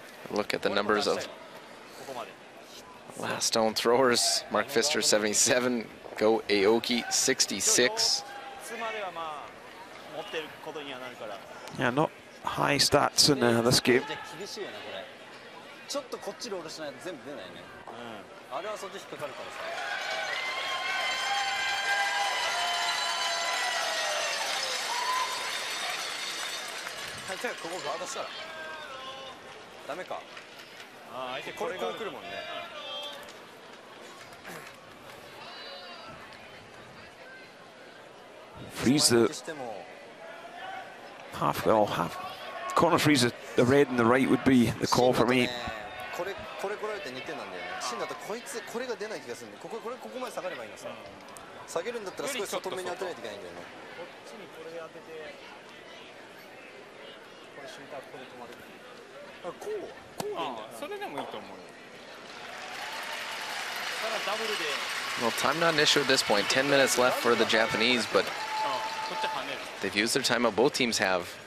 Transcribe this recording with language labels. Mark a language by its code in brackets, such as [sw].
[en] look at the numbers of last stone throwers. Mark Pfister 77, Go Aoki 66. yeah, not high stats in this game. [ja] ちょっとこっちロールしないと全部出ないね。あれはそっち引っかかるからさ。はい、じゃあここガードしたら。ダメか。ああ、相手これが来るもんね。 [en] Freeze the half, well, half corner freeze the red and the right would be the call for me. [ja] これ来られて2点なんだよね。芯だとこいつこれが出ない気がするんで、ここまで下がればいいのさ。下げるんだったら少し外目に当てないといけないんだよね。こっちにこれ当てて、これ瞬間ここで止まる。あ、こうでいいんだよ。それでもいいと思うよ。ダブルで。 [en] Well, time not an issue at this point. 10 minutes left for the Japanese, but they've used their timeout. Both teams have.